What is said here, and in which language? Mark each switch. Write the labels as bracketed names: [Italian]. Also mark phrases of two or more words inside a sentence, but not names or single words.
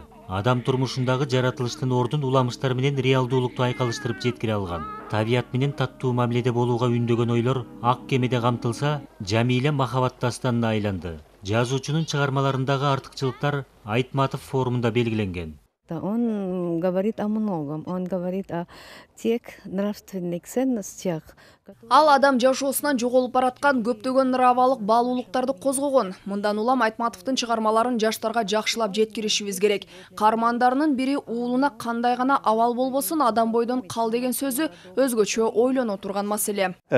[Kyrgyz] Адам турмушундагы жаратылыштын ордун уламыштар менен реалдуулукту айкалыштырып жеткире алган. Табият менен таттуу мамиледе болууга үндөгөн ойлор ак кемеде камтылса, Жамиля махабат дастанына айланды. Жазуучунун чыгармаларындагы артыкчылыктар Айтматов форумунда белгиленген. [Russian] Он говорит о многом. Он говорит о тех нравственных ценностях. [Kyrgyz] Ал адам жашоосунан жоголуп бараткан көптөгөн нравалык баалуулуктарды козгогон. Мындан улам Айтматовдун чыгармаларын жаштарга жакшылап жеткиришибиз керек. Каармандарынын бири уулуна кандай гана абал болбосун адам бойдон кал деген сөзү өзгөчө ойлоно турган маселе.